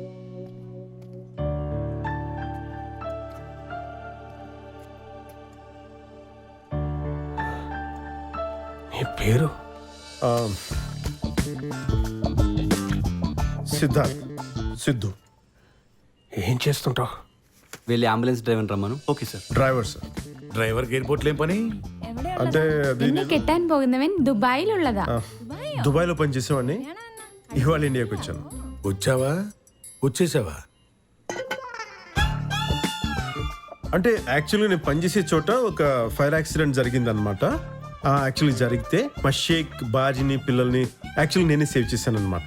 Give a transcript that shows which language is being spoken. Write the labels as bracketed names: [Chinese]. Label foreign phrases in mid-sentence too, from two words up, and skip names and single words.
[Telugu] నీ పేరు? సిద్ధార్థ్. సిద్ధు. ఏం చేస్తుంటావు? వెళ్ళి [English] ambulance driver [Telugu] రమ్మను. [English] okay sir. driver sir. [Malayalam] ഡ്രൈവർക്ക് എയർപോർട്ടിൽ ഏം പണി? [Telugu] అంటే అది [Malayalam] കെട്ടാൻ പോകുന്നവൻ ദുബായിലുള്ളതാ. [Telugu] దుబాయ్లో పనిచేసేవాడిని. ఇవాళ ఇండియాకి వచ్చాను. వచ్చావా వచ్చేసావా? అంటే యాక్చువల్గా నేను పనిచేసే చోట ఒక [English] fire accident [Telugu] జరిగిందనమాట. యాక్చువల్లీ జరిగితే మా షేక్ బాజీని పిల్లల్ని యాక్చువల్లీ నేనే సేవ్ చేశాను అనమాట.